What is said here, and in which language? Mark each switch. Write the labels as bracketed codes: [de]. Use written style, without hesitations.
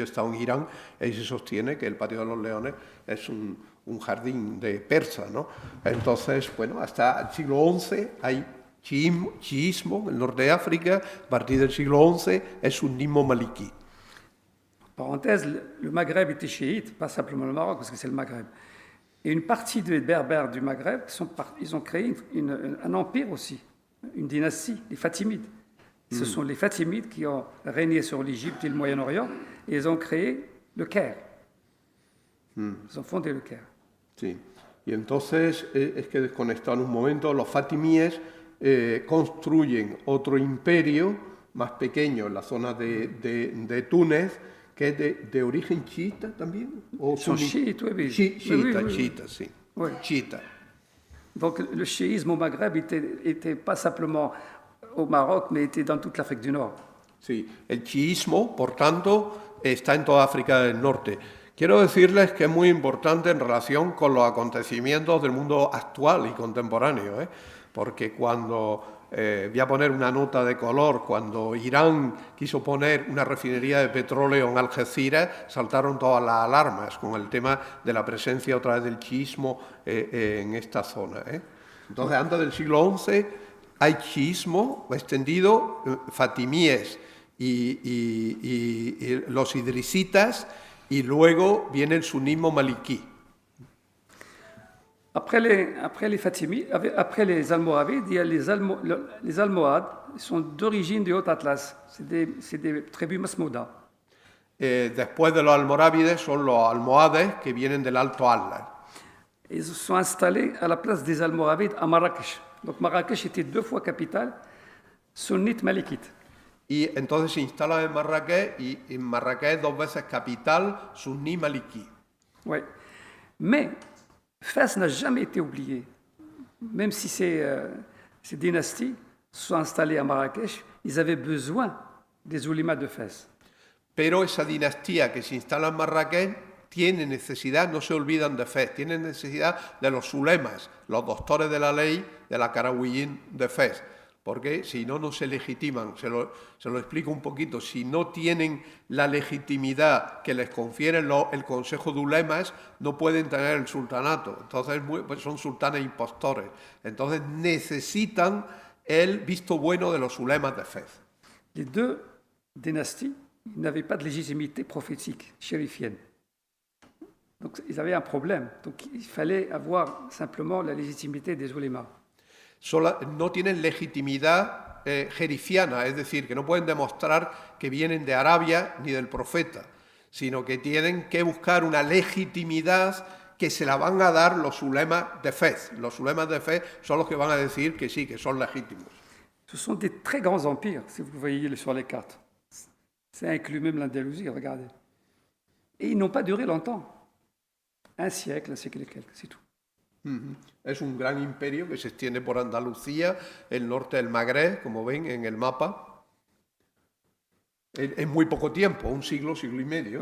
[es] Yo he estado en Irán y se sostiene que el Patio de los Leones es un jardín de persa, ¿no? Entonces, bueno, hasta el siglo XI hay chiismo en el norte de África, a partir del siglo XI es sunnismo maliquí. [fr] Parenthèse, le Maghreb était chiite, pas simplement le Maroc, parce que c'est le Maghreb. Et une partie des Berbères du Maghreb, ils ont créé un empire aussi, une dynastie, les Fatimides. Ce sont les Fatimides qui ont régné sur l'Égypte et le Moyen-Orient, et ils ont créé le Caire. Ils ont fondé le Caire. [es] Sí, y entonces es que desconectaron un momento, los fatimíes construyen otro imperio más pequeño en la zona de Túnez, que es de origen chiita también. [fr] Son chiites, oui. [es] Chiita, sí. [fr] Oui. [es] Chiita. [fr] Donc le chiisme au Maghreb était pas simplement au Maroc, mais était dans toute l'Afrique du Nord. [es] Sí, el chiismo, por tanto, está en toda África del Norte. Quiero decirles que es muy importante en relación con los acontecimientos del mundo actual y contemporáneo, porque cuando, voy a poner una nota de color, cuando Irán quiso poner una refinería de petróleo en Algeciras, saltaron todas las alarmas con el tema de la presencia otra vez del chiismo en esta zona. Entonces, antes del siglo XI hay chiismo extendido, fatimíes y los idrisitas, y luego viene el sunnismo maliquí. [fr] Après les Fatimides, après les Almoravides, il y a les Almohades, ils sont d'origine du Haut-Atlas. C'est des tribus masmouda. [es] Después de los almorávides son los almohades que vienen del Alto Atlas. [fr] Ils se sont installés à la place des Almoravides à Marrakech. Donc Marrakech était 2 fois capitale, sunnite malikite. [es] Y entonces se instala en Marrakech, y en Marrakech 2 veces capital, sunni maliki. [fr] Oui. Mais Fès n'a jamais été oublié. Même si ces dynasties se sont installées à Marrakech, ils avaient besoin des oulémas de Fès. [es] Pero esa dinastía que se instala en Marrakech tiene necesidad, no se olvidan de Fez, tienen necesidad de los ulemas, los doctores de la ley de la Qarawiyyin de Fez. porque si no, no se legitiman. Se lo explico un poquito. Si no tienen la legitimidad que les confiere el Consejo de Ulemas, no pueden tener el sultanato. Entonces pues son sultanes impostores. Entonces necesitan el visto bueno de los ulemas de Fez. [fr] Les deux dynasties n'avaient pas de légitimité prophétique, chérifienne. Donc ils avaient un problème. Donc il fallait avoir simplement la légitimité des ulémas. [es] No tienen legitimidad jerifiana, es decir, que no pueden demostrar que vienen de Arabia ni del profeta, sino que tienen que buscar una legitimidad que se la van a dar los ulemas de Fez. Los ulemas de Fez son los que van a decir que sí, que son legítimos. [fr] Ce sont des très grands empires, si vous voyez sur les cartes. Ça inclut même l'Andalousie, regardez. Et ils n'ont pas duré longtemps. Un siècle et quelques, c'est tout. [es] Es un gran imperio que se extiende por Andalucía, el norte del Magreb, como ven en el mapa. En muy poco tiempo, un siglo y medio.